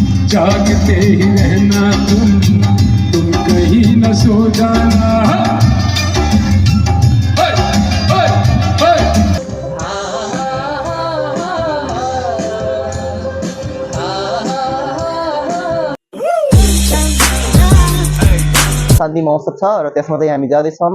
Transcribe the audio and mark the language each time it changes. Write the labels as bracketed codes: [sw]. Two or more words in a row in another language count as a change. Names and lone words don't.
[hi] जागते ही रहना तुम कहीं न सो जाना। [ne] शान्ति महोत्सव छ र त्यसमा चाहिँ हामी जाँदैछौँ।